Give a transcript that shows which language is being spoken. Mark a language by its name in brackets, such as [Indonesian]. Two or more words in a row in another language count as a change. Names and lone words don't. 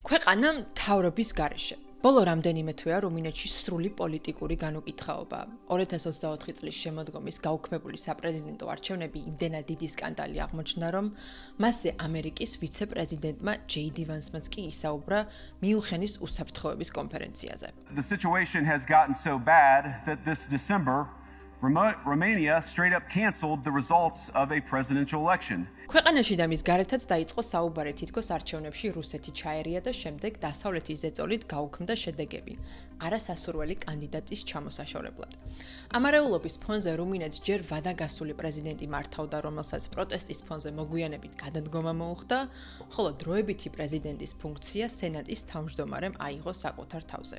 [Georgian] ქვეყანა მთავრობის გარეშე. ბოლო რამდენიმე თვეა რუმინეთში სრული პოლიტიკური განუკითხაობა. 2024 წლის შემოდგომის გაუქმებული საპრეზიდენტო არჩევნები იმდენად დიდი სკანდალი აღმოჩნდა, რომ მასზე ამერიკის ვიცე-პრეზიდენტმა ჯეი დი ვანსმაც კი ისაუბრა მიუნხენის უსაფრთხოების კონფერენციაზე. [English] The situation has gotten so bad that this December Romania straight up canceled the results of a presidential election. [Georgian] ქვეყანაში და მის გარეთაც დაიწყო საუბარი თითქოს არჩევნებში რუსეთი ჩაერია და შემდეგ დასავლეთის ზეწოლით გაუქმდა შედეგები, არასასურველი კანდიდატის ჩამოსაშორებლად. ამ არეულობის ფონზე რუმინეთს ჯერ ვადაგასული პრეზიდენტი მართავდა, რომელსაც პროტესტის ფონზე მოგვიანებით გადადგომა მოუხდა, ხოლო დროებითი პრეზიდენტის ფუნქცია სენატის თავმჯდომარემ აიღო საკუთარ თავზე.